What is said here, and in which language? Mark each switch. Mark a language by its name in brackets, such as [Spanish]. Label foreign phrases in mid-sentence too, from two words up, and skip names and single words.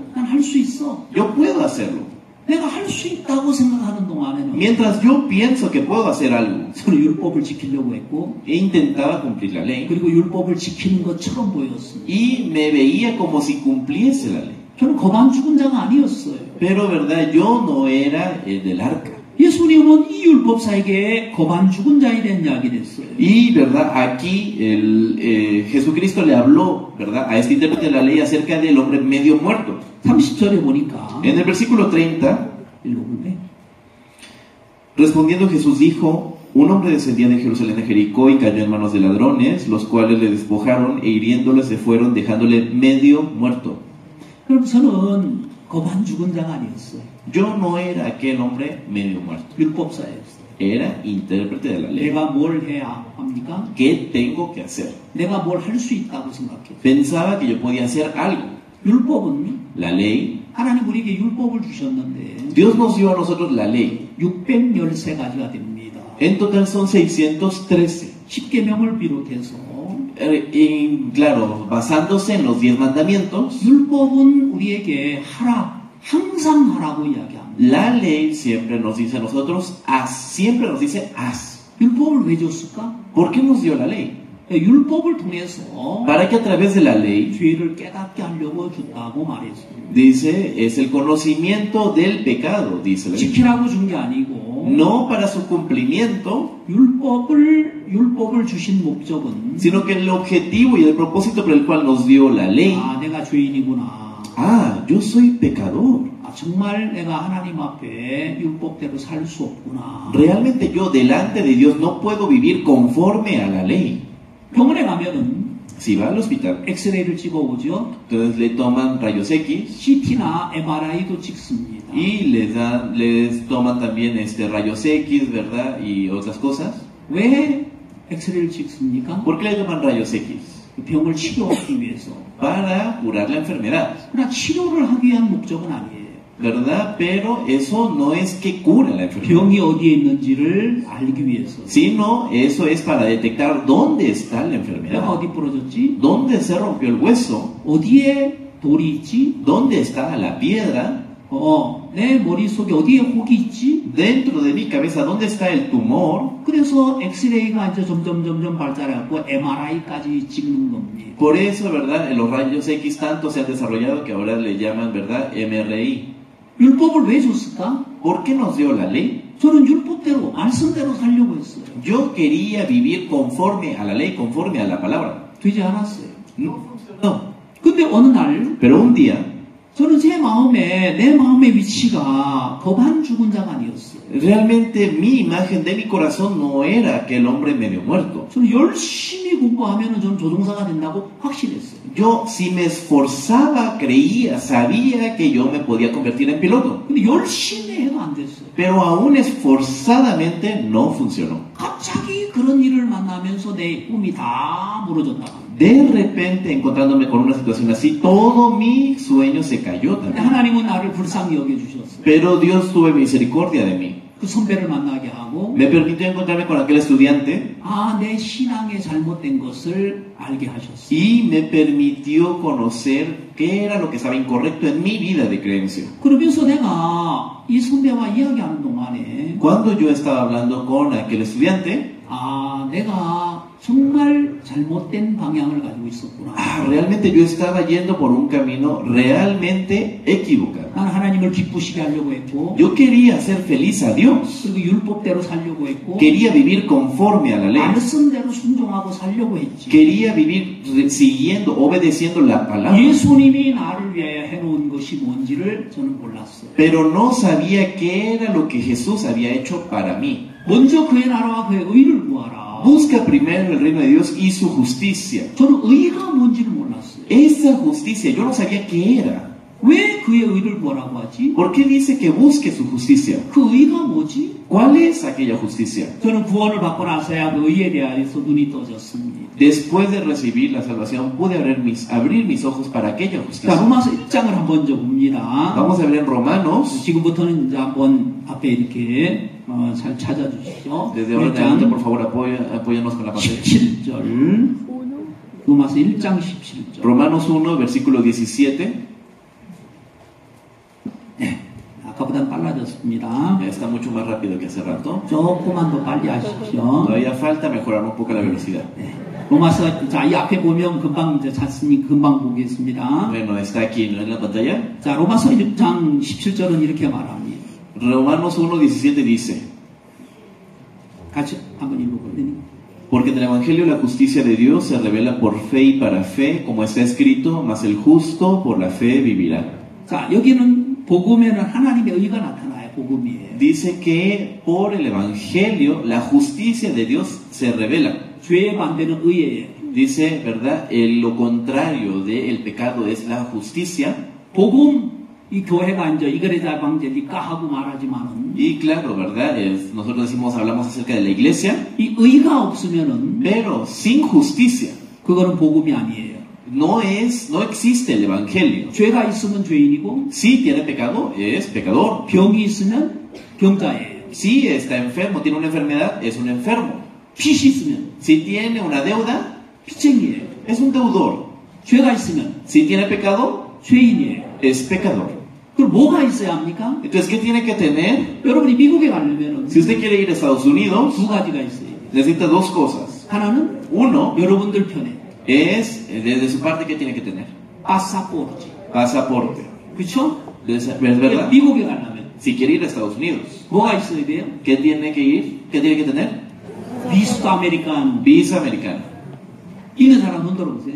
[Korean] 난 할 수 있어. [Spanish] Yo puedo hacerlo. [Korean] 내가 할 수 있다고 생각하는 동안에는 [Spanish] Mientras yo pienso que puedo hacer algo, [Korean] 저는 율법을 지키려고 했고 [Spanish] intentaba cumplir la ley. [Korean] 그리고 율법을 지키는 것처럼 보였습니다. [Spanish] Y me veía como si cumpliese la ley. [Korean] 저는 거반 죽은 자가 아니었어요. [Spanish] Pero, ¿verdad? Yo no era el del arca. [Korean] 예수님은 이 율법사에게 거반 죽은 자에 대한 이야기를 했어요. [Spanish] Y, ¿verdad? Aquí Jesucristo le habló, ¿verdad? A este intérprete de la ley acerca del hombre medio muerto. [Korean] 30절에 보니까 [Spanish] En el versículo 30, [Korean] 읽어볼래? [Spanish] respondiendo Jesús dijo, un hombre descendía de Jerusalén de Jericó y cayó en manos de ladrones, los cuales le despojaron e hiriéndole se fueron dejándole medio muerto. [Korean] 그럼 저는 거반 죽은 자가 아니었어요. [Spanish] Yo no era aquel hombre medio muerto, [Korean] 율법사였어요. [Spanish] era intérprete de la ley. [Korean] 내가 뭘 해야 합니까? [Spanish] ¿Qué tengo que hacer? [Korean] 내가 뭘 할 수 있다고 생각해요. [Spanish] Pensaba que yo podía hacer algo. [Korean] 율법은 [Spanish] La ley, [Korean] 하나님 우리에게 율법을 주셨는데 [Spanish] Dios nos dio a nosotros la ley. [Korean] 613가지가 됩니다. [Spanish] En total son 613. [Korean] 10계명을 비롯해서 [Spanish] Y claro, basándose en los 10 mandamientos, [Korean] 율법은 우리에게 하라, 항상 하라고 이야기합니다. [Spanish] la ley siempre nos dice a nosotros, haz, siempre nos dice, haz. [Korean] 율법을 왜 줬을까? [Spanish] ¿Por qué nos dio la ley? [Korean] 율법을 통해서 [Spanish] Para que a través de la ley, [Korean] 죄를 깨닫게 하려고 줬다고 말했습니다. [Spanish] dice, es el conocimiento del pecado, dice la ley. [Korean] 지키라고 준 게 아니고 [Spanish] No para su cumplimiento, [Korean] 율법을 주신 목적은 [Spanish] sino que el objetivo y el propósito por el cual nos dio la ley. [Korean] 아, 내가 죄인이구나. [Spanish] Ah, yo soy pecador. [Korean] 아, 정말 내가 하나님 앞에 율법대로 살 수 없구나. [Spanish] Realmente yo delante de Dios no puedo vivir conforme a la ley. [Korean] 병원에 가면은 [Spanish] Si va al hospital, [Korean] 엑스레이를 찍어오죠. [Spanish] entonces le toman rayos X [Korean] CT나 MRI도 찍습니다. [Spanish] y les toman también rayos X, ¿verdad? Y otras cosas. [Korean] 왜 엑스레이를 찍습니까? [Spanish] ¿Por qué le toman rayos X? [Korean] 병을 치료하기 위해서. [Spanish] Para curar la enfermedad, [Korean] 그러나 치료를 하기 위한 목적은 아니에요. [Spanish] ¿verdad? Pero eso no es que cura la enfermedad, [Korean] 병이 어디에 있는지를 알기 위해서. [Spanish] sino eso es para detectar dónde está la [Korean] 내가 [Spanish] enfermedad, [Korean] 어디 부러졌지? [Spanish] dónde se rompió el hueso, [Korean] 어디에 돌이 있지? [Spanish] dónde está la piedra, [Korean] 내 머릿속에 어디에 혹이 있지? [Spanish] dentro de mi cabeza, dónde está el tumor. [Korean] 그래서 엑스레이가 이제 점점 발달해갖고 MRI까지 찍는 겁니다. [Spanish] Por eso, ¿verdad? Los rayos X tanto se han desarrollado que ahora le llaman, ¿verdad? MRI. [Korean] 율법을 왜 줬을까? [Spanish] ¿Por qué nos dio la ley? [Korean] 저는 율법대로, 말씀대로 살려고 했어요. [Spanish] Yo quería vivir conforme a la ley, conforme a la palabra. [Korean] 되지 않았어요. [Spanish] No funcionó. [Korean] 근데 어느 날 [Spanish] Pero un día, [Korean] 저는 내 마음의 위치가 거반 죽은 자가 아니었어요. [Spanish] realmente mi imagen de mi corazón no era aquel hombre medio muerto. [Korean] 저는 열심히 공부하면 저는 조종사가 된다고 확신했어요. [Spanish] Yo, si me esforzaba, creía, sabía que yo me podía convertir en piloto. [Korean] 근데 열심히 해도 안 됐어요. [Spanish] Pero aún esforzadamente no funcionó. [Korean] 갑자기 그런 일을 만나면서 내 꿈이 다 무너졌다. [Spanish] De repente, encontrándome con una situación así, todo mi sueño se cayó también. [Korean] 하나님은 나를 불쌍히 여겨주셨어요. [Spanish] Pero Dios tuvo misericordia de mí. [Korean] 그 선배를 만나게 하고 [Spanish] Me permitió encontrarme con aquel estudiante [Korean] 내 신앙의 잘못된 것을 알게 하셨어요. [Spanish] y me permitió conocer qué era lo que estaba incorrecto en mi vida de creencia. [Korean] 그러면서 내가 이 선배와 이야기하는 동안에 [Spanish] Cuando yo estaba hablando con aquel estudiante, [Korean] 내가 정말 잘못된 방향을 가지고 있었구나. [Spanish] realmente yo estaba yendo por un camino realmente equivocado. [Korean] 난 하나님을 기쁘시게 하려고 했고 [Spanish] Yo quería hacer feliz a Dios. [Korean] 그리고 율법대로 살려고 했고 [Spanish] Quería vivir conforme a la ley. [Korean] 말씀대로 순종하고 살려고 했지. [Spanish] Quería vivir siguiendo, obedeciendo la palabra. [Korean] 예수님이 나를 위하여 해놓은 것이 뭔지를 저는 몰랐어요. [Spanish] Pero no sabía qué era lo que Jesús había hecho para mí. [Korean] 먼저 그의 나라와 그의 의를 구하라. [Spanish] Busca primero el reino de Dios y su justicia. [Korean] 저는 의가 뭔지를 몰랐어요. [Spanish] Esa justicia, yo no sabía qué era. [Korean] 왜 그의 의를 구하라고 하지? [Spanish] ¿Por qué dice que busque su justicia? [Korean] 그 의가 뭐지? [Spanish] ¿Cuál es aquella justicia? [Korean] 저는 구원을 받고 나서야 그 의에 대해서 눈이 떠졌습니다. [Spanish] Después de recibir la salvación, pude abrir mis ojos para aquella [Korean] 자, [Spanish] justicia. [Korean] 로마서 1장을 한번 좀 봅니다. [Spanish] Vamos a ver en Romanos, [Korean] 지금부터는 이제 한번 앞에 이렇게 잘 찾아주시죠. [Spanish] desde ahora en adelante, por favor, apóyanos con la pantalla. [Korean] 17절. 로마서 1장 17절. [Spanish] Romanos 1, versículo 17. [Korean] 아까보다는 빨라졌습니다. [Spanish] Está mucho más rápido que hace rato. [Korean] 조금만 더 빨리 하십시오. [Spanish] Todavía falta mejorar un poco la velocidad. [Korean] 로마서, 자, 이 앞에 보면 금방 이제 잤으니 금방 보겠습니다. [Spanish] Bueno, está aquí, ¿no? En la pantalla. [Korean] 자, 로마서 1장 17절은 이렇게 말합니다. [Spanish] Romanos 1:17 dice, [Korean] 같이 한번 읽어볼래요? [Spanish] porque en el Evangelio la justicia de Dios se revela por fe y para fe, como está escrito, mas el justo por la fe vivirá. [Korean] 자, 여기는 복음에는 하나님의 의가 나타나요. 복음이에요. [Spanish] Dice que por el Evangelio la justicia de Dios se revela. [Korean] 죄의 반대는 의예요. [Spanish] Dice, ¿verdad? Lo contrario del pecado es la justicia. [Korean] 복음, 이 교회가 이제 이거래자 방제니까 하고 말하지만은 [Spanish] Y claro, ¿verdad? Nosotros decimos, hablamos acerca de la iglesia, [Korean] 이 의가 없으면은 [Spanish] pero sin justicia [Korean] 그거는 복음이 아니에요. [Spanish] no existe el Evangelio. [Korean] 죄가 있으면 죄인이고 [Spanish] Si tiene pecado, es pecador. [Korean] 병이 있으면 병자예요. [Spanish] Si está enfermo, tiene una enfermedad, es un enfermo. [Korean] 빚이 있으면 [Spanish] Si tiene una deuda, [Korean] 빚쟁이에요. [Spanish] es un deudor. [Korean] 죄가 있으면 [Spanish] Si tiene pecado, [Korean] 죄인이에요. [Spanish] es pecador. [Korean] 그럼 뭐가 있어야 합니까? [Spanish] Entonces, ¿qué tiene que tener? [Korean] 여러분이 미국에 가려면은 [Spanish] Si usted quiere ir a Estados Unidos, [Korean] 두 가지가 있어요. [Spanish] necesita dos cosas. [Korean] 하나는 [Spanish] Uno [Korean] 여러분들 편에 [Spanish] es, desde su parte, ¿qué tiene que tener? [Korean] 파사포르트. [Spanish] Pasaporte. [Korean] 그렇죠? [Spanish] ¿Es verdad? [Korean] 미국에 가려면 [Spanish] Si quiere ir a Estados Unidos, [Korean] 뭐가 있어야 돼요? [Spanish] ¿qué tiene que ir? ¿Qué tiene que tener? visa americana. Visa americana. [Korean] 있는 사람 손 들어보세요.